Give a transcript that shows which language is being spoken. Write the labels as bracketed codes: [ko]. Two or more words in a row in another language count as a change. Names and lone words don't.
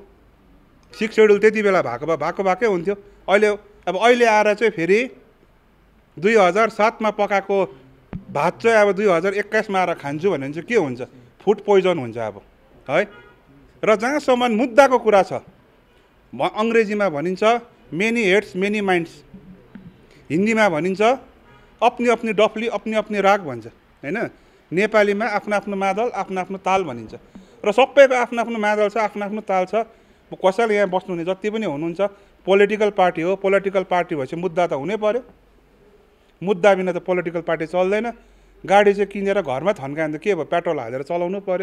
[ne] 6 सेड्युल त्यति बेला भएकै हुन्थ्यो। अहिले आएर चाहिँ फेरि 2007मा पकाएको भात चाहिँ अब 2021मा आएर खान्छु भने चाहिँ के हुन्छ, [en] food poison [ne] हुन्छ अब है। र जहाँसम्म मुद्दाको कुरा छ, अङ्ग्रेजीमा भनिन्छ [en] many heads many minds, [ne] हिन्दीमा भनिन्छ [hi] अपनी अपनी डफली अपनी अपनी राग [ne] भन्छ हैन। नेपालीमा आफ्नो आफ्नो मादल आफ्नो आफ्नो ताल भनिन्छ र सबैको आफ्नो आफ्नो मादल छ, आफ्नो आफ्नो ताल छ। कसैले यहाँ बस्नुहुने जति पनि हुनुहुन्छ [en] political party [ne] हो, [en] political party [ne] भएपछि मुद्दा त हुनै पर्यो। मुद्दा बिना त [en] political party [ne] चल्दैन। गाडी चाहिँ किनेर घरमा थन्कायो भने त के भयो, पेट्रोल हालेर चलाउनु पर्यो।